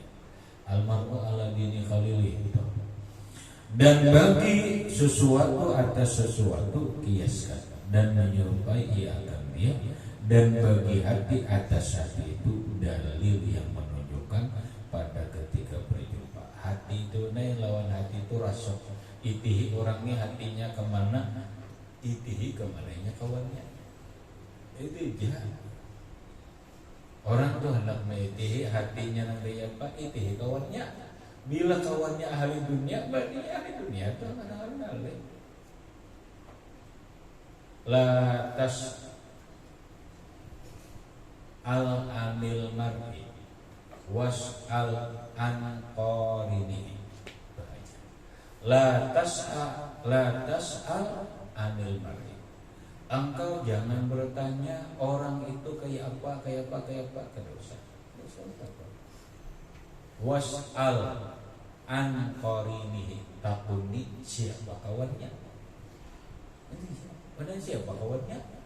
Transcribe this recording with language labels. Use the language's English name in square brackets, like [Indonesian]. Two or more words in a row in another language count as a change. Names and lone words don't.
[Arabic] المرء على دين خليلي [Banjar] itu. Dan bagi sesuatu atas sesuatu kiaskan dan menyerupai ia akan dia. Dan bagi hati atas hati itu dalil yang menunjukkan pada ketika berjumpa. Hati itu lawan hati itu rasok. Itihi orangnya hatinya kemana, itihi kemananya kawannya. Itu jahat. Orang tuh hendak mengitihi hatinya nang dia apa, itihi kawannya. Bila kawannya ahli dunia, berarti ahli dunia tuh kadang-kadang [Arabic] لا تسأل عن المرء واسأل عن قريني. لا تسأل عن المرء. [Banjar] Engkau jangan bertanya orang itu kayak apa. Kada usah. [Arabic] واسأل عن قرينه, [Banjar] takuni siapa kawannya. Padahal siapa kawannya?